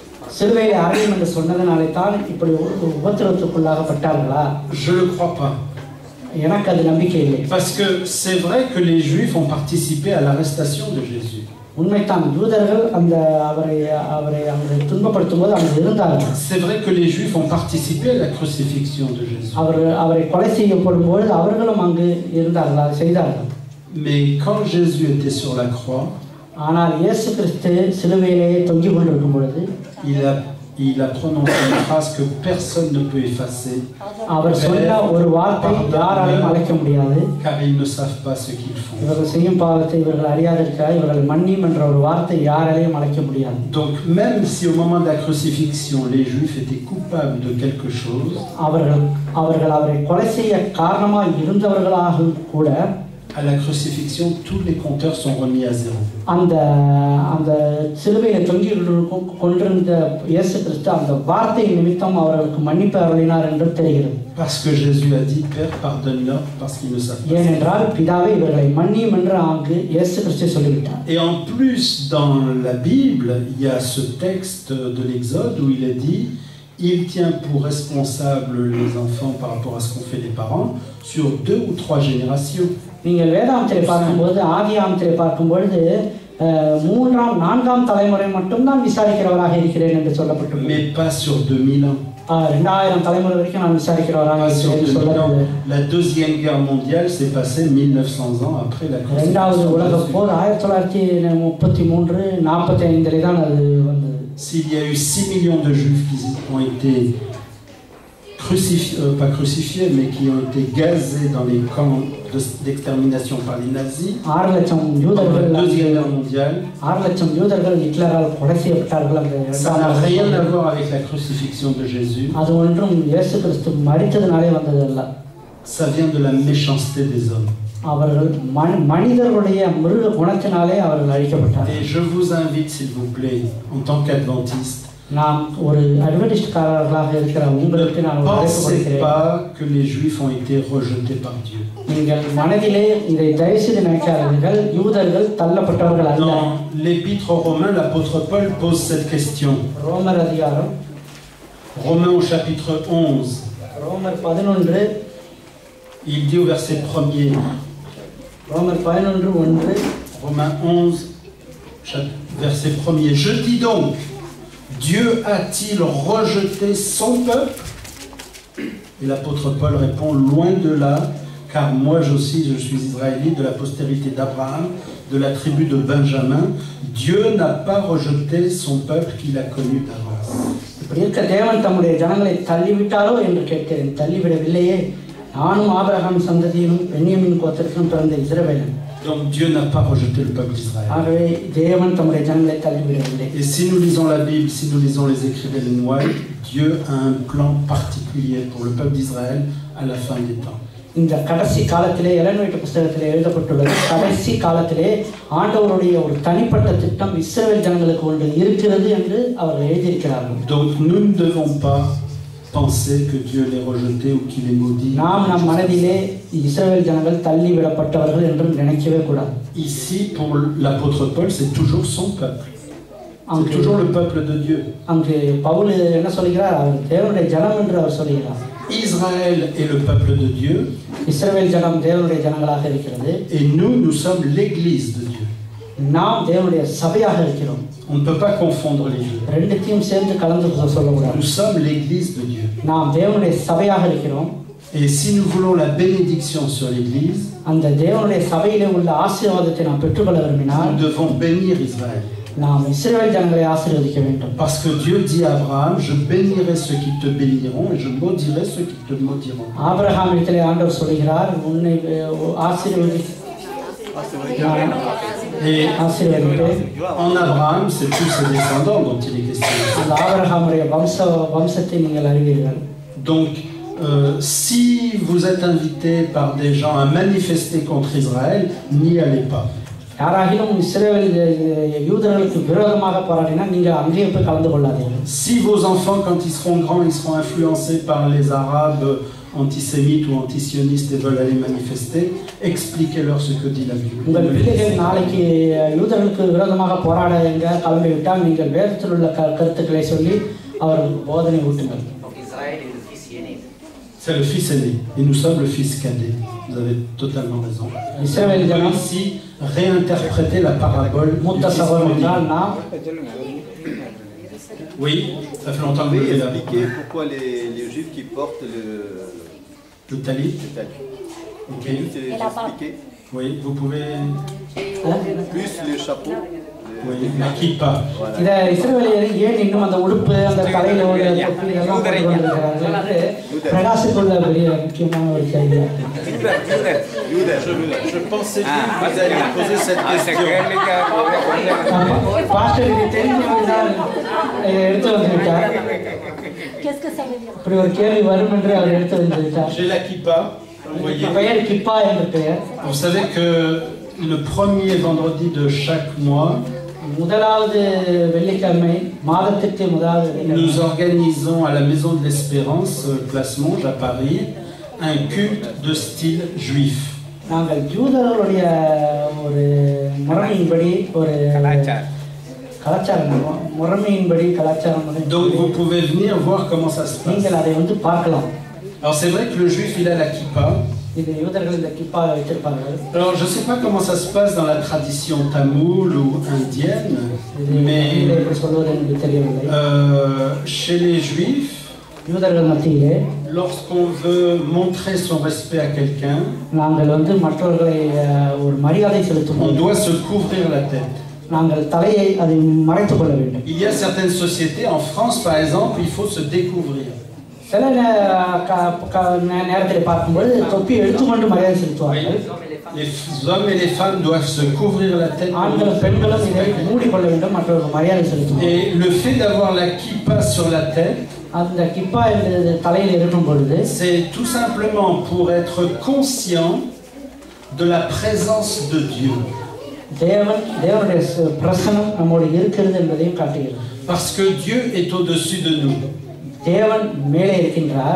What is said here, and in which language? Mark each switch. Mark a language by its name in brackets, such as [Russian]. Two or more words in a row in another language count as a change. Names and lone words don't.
[Tamil] சிலுவையில் அறையும் என்று சொன்னதனாலே தான் இப்படி உபத்திரவத்துக்குள்ளாகப்பட்டார்களா? [French] Je ne le crois pas. [Tamil] எனக்கு அது நம்பிக்கை இல்லை. [French] Parce que c'est vrai que les Juifs ont participé à l'arrestation de Jésus. [Tamil] உண்மைதான், யூதர்கள் அவரை அங்கு துன்பப்படுத்தும் போது அங்கு இருந்தார்கள். [French] C'est vrai que les Juifs ont participé à la crucifixion de Jésus. [Tamil] அவரை கொலை செய்யப்படும் பொழுது அவர்களும் அங்கு இருந்தார்கள், அதை செய்தார்கள். [French] Mais quand Jésus était sur la croix, [Tamil] ஆனால் இயேசு கிறிஸ்து சிலுவையிலே தொங்கிக் கொண்டிருக்கும் பொழுது [French] il a prononcé une phrase que personne ne peut effacer. [Tamil] அவர் சொன்ன ஒரு வார்த்தை யாராலையும் அழைக்க முடியாது. [French] Car ils ne savent pas ce qu'ils font. [Tamil] இவர்கள் செய்யும் பாவத்தை இவர்கள் அறியாதிருக்கிறார், இவர்கள் மன்னியும் என்ற ஒரு வார்த்தை யாராலையும் அழைக்க முடியாது. [French] Donc même si au moment de la crucifixion les Juifs étaient coupables de quelque chose, [Tamil] அவர்கள் அவரை கொலை செய்ய காரணமாக இருந்தவர்களாக கூட [French] à la crucifixion tous les compteurs sont remis à zéro. [Tamil] அந்த சிலுவையில் தொங்கி கொண்டிருந்த இயேசு கிறிஸ்து அந்த வார்த்தை நிமித்தம் அவர்களுக்கு மன்னிப்பு அருளினார் என்று தெரிகிறது. [French] Parce que Jésus a dit Père pardonne-leur parce qu'ils ne savent pas. [Tamil] ஏனென்றால் பிதாவே இவர்களை மன்னியும் என்று அங்கு இயேசு கிறிஸ்து சொல்லிவிட்டார். [French] Et en plus dans la Bible il y a ce texte de l'Exode où il est dit il tient pour responsable les enfants par rapport à ce qu'ont fait les parents sur 2 ou 3 générations. [Tamil] நீங்கள் வேதாகமத்தை பார்க்கும்போது ஆதியாகமத்தை பார்க்கும்பொழுது 3ஆம் 4ஆம் தலைமுறை மட்டும்தான் விசாரிக்கிறவராக இருக்கிறேன் என்று சொல்லப்பட்டுள்ளது. [French] Mais pas sur 2000 ans. [Tamil] 2000 தலைமுறை வரைக்கும் நான் விசாரிக்கிறவராக இருக்கிறேன். [French] La deuxième guerre mondiale s'est passée 1900 ans après la crucifixion. [Tamil] இரண்டாவது உலகப் போர் 1933 45 தான் அது வந்தது. [French] S'il y a eu 6 millions de juifs qui ont été pas crucifiés, mais qui ont été gazés dans les camps d'extermination par les nazis. [Tamil] 6 லட்சம் யூதர்கள் [French] la Deuxième Guerre mondiale. [Tamil] 6 லட்சம் யூதர்கள் ஹிட்லரால் கொலை செய்யப்பட்டார்கள். [French] Ça n'a rien à voir avec la crucifixion de Jésus. [Tamil] அது ஒன்றும் இயேசு கிறிஸ்து மரித்ததனாலே வந்ததல்ல. [French] Ça vient de la méchanceté des hommes. [Tamil] அவர்கள் மனிதர்களுடைய மிருக குணத்தினாலே அவர்கள் அழிக்கப்பட்டார்கள். [French] Et je vous invite s'il vous plaît en tant qu'adventiste, [Tamil] நாம் ஒரு அட்வென்டிஸ்ட்காரர்களாக இருக்கிற உங்களுக்கு நான் [French] pensez pas que les Juifs ont été rejetés par Dieu. [Tamil] நீங்கள் மனதிலே இதை தயவுசெய்து நினைக்காதீர்கள், யூதர்கள் தள்ளப்பட்டவர்கள் அல்ல. [French] Dans l'épître aux Romains, l'apôtre Paul pose cette question. [Tamil] ரோமர் அதிகாரம் [French] Romains au chapitre 11. [Tamil] ரோமர் 11 [French] il dit au verset 1er. [Tamil] ரோமர் 11:1. [French] Romains 11 verset 1er. Je dis donc, Dieu a-t-il rejeté son peuple? Et l'apôtre Paul répond, loin de là, car moi aussi je suis israélite de la postérité d'Abraham, de la tribu de Benjamin. Dieu n'a pas rejeté son peuple qu'il a connu d'avance. [Tamil] இப்படி இருக்க தேவன் தம்முடைய ஜனங்களை தள்ளிவிட்டாரோ என்று கேட்கிறேன். தள்ளிவிடவில்லையே, நானும் ஆபிரகாம் சந்ததியிலும் பென்யமீன் கோத்திரத்திலும் பிறந்த இஸ்ரவேலன். [French] Donc Dieu n'a pas rejeté le peuple d'Israël. Et si nous lisons la Bible, si nous lisons les écrits d'Ellen White, Dieu a un plan particulier pour le peuple d'Israël à la fin des temps. [Tamil] இந்த கடைசி காலத்திலே எலன் ஒயிட் புத்தகத்திலே எழுதப்பட்டுள்ளது. கடைசி காலத்திலே ஆண்டவருடைய ஒரு தனிப்பட்ட திட்டம் இஸ்ரவேல் ஜனங்களுக்கு ஒன்று இருக்கிறது என்று அவர் எழுதியிருக்கிறார்கள். [French] Donc nous ne devons pas penser que Dieu les rejeté ou qu'il est maudit. [Tamil] நாம் நம் மனதிலே இஸ்ரவேல் ஜனங்கள் தள்ளி விடப்பட்டவர்கள் என்று நினைக்கவே கூடாது. [French] Ici pour l'apôtre Paul, c'est toujours son peuple. C'est toujours le peuple de Dieu. [Tamil] அங்கே பவுல் என்ன சொல்கிறார்? அவர் தேவனுடைய ஜனம் என்று அவர் சொல்கிறார். [French] Israël est le peuple de Dieu. [Tamil] இஸ்ரவேல் ஜனம் தேவனுடைய ஜனங்களாக இருக்கிறது. [French] Et nous sommes l'église de Dieu. [Tamil] நாம் தேவனுடைய சபையாக இருக்கிறோம். [French] On ne peut pas confondre les deux. [Tamil] ரெண்டுத்தையும் சேர்த்து கலந்து சொல்லக்கூடாது. [French] Nous sommes l'église de Dieu. [Tamil] நாம் தேவனுடைய சபையாக இருக்கிறோம். [French] Et si nous voulons la bénédiction sur l'église, [Tamil] அந்த தேவனுடைய சபையிலே உள்ள ஆசீர்வாதத்தை நாம் பெற்றுக்கொள்ள விரும்பினால் [French] nous devons bénir Israël. [Tamil] நாம் இஸ்ரவேல் ஜனங்களை ஆசீர்வதிக்க வேண்டும். [French] Parce que Dieu dit à Abraham, je bénirai ceux qui te béniront et je maudirai ceux qui te maudiront. [Tamil] ஆபிரகாமிடத்திலே ஆண்டவர் சொல்கிறார், உன்னை [French] Et en Abraham, c'est tous ses descendants dont il est question. Donc, si vous êtes invité par des gens à manifester contre Israël, n'y allez pas. [Tamil] யாராகிலும் இஸ்ரவேல் யூதர்களுக்கு விரோதமாக போராடினா நீங்க அங்கேயே போய் கலந்து கொள்ளாதீர்கள். [French] Si vos enfants, quand ils seront grands, ils seront influencés par les Arabes antisémites ou antisionistes et veulent aller manifester, expliquez-leur ce que dit la Bible. [Tamil] உங்கள் பிள்ளைகள் நாளைக்கு யூதர்களுக்கு விரோதமாக போராட எங்க கிளம்பிவிட்டால் நீங்கள் வேதத்தில் உள்ள கருத்துக்களை சொல்லி அவர்களுக்கு போதனை ஊட்டுங்கள். [French] C'est le fils aîné et nous sommes le fils cadet. Vous avez totalement raison. On peut ici réinterpréter la parabole du fils prodigue. Oui, ça fait longtemps que vous l'avez expliqué pourquoi les juifs qui portent le talit. Ok. Expliquer. Oui, vous pouvez. Plus le chapeau. Oui, la kippa. [Tamil] இதை இஸ்ரவேலியர் ஏன் இன்னும் அந்த உடுப்பு அந்த தலையில ஒரு தொப்பி இதெல்லாம் போட்டு கொண்டிருக்கிறார்கள் பிரகாசிக்குள்ள பெரிய முக்கியமான ஒரு செய்தி. [French] Je pensais que vous alliez poser cette question. [Tamil] பாஸ்டருக்கு தெரிஞ்சவங்கதான் எடுத்து வந்துவிட்டார். இப்படி ஒரு கேள்வி வரும் என்று அவர் எடுத்து வந்துவிட்டார். [French] J'ai la kippa. [Tamil] பெயர் கிப்பா என்ற பெயர். [French] Vous savez que le premier vendredi de chaque mois, [Tamil] முதலாவது வெள்ளிக்கிழமை மாதத்திற்கு முதலாவது [French] nous organisons à la Maison de l'Espérance, Place Monge à Paris, un culte de style juif. [Tamil] நாங்கள் யூதர்களுடைய ஒரு முறைமையின்படி ஒரு கலாச்சாரம் முறைமையின்படி கலாச்சாரம். [French] Donc vous pouvez venir voir comment ça se passe. [Tamil] நீங்கள் அதை வந்து பார்க்கலாம். [French] Alors c'est vrai que le juif il a la kippa. [Tamil] இது யூதர்கள் இந்த கிப்பா வைத்திருப்பார்கள். [French] Alors je sais pas comment ça se passe dans la tradition tamoule ou indienne, mais chez les juifs, [Tamil] யூதர்கள் மத்தியிலே [French] lorsqu'on veut montrer son respect à quelqu'un, [Tamil] நாங்கள் வந்து மற்றவர்களை ஒரு மரியாதை செலுத்தும் [French] on doit se couvrir la tête. [Tamil] நாங்கள் தலையை அதை மறைத்துக் கொள்ள வேண்டும். [French] Il y a certaines sociétés, en France par exemple, il faut se découvrir. [Tamil] சில நேரத்தில் பார்க்கும்போது தொப்பி எடுத்துக்கொண்டு மரியாதை செலுத்துவார்கள். [French] Les hommes et les femmes doivent se couvrir la tête. [Tamil] ஆண்களும் பெண்களும் இதை மூடிக்கொள்ள வேண்டும், மற்றவர்கள் மரியாதை செலுத்துவார்கள். [French] Et le fait d'avoir la kippa sur la tête, [Tamil] அந்த கிப்பா என்ற தலையில் இருக்கும் பொழுது, [French] c'est tout simplement pour être conscient de la présence de Dieu. [Tamil] தேவனுடைய பிரசன்னம் நம்மோடு இருக்கிறது என்பதையும் காட்டுகிறது. [French] Parce que Dieu est au-dessus de nous. [Tamil] தேவன் மேலே இருக்கின்றார்.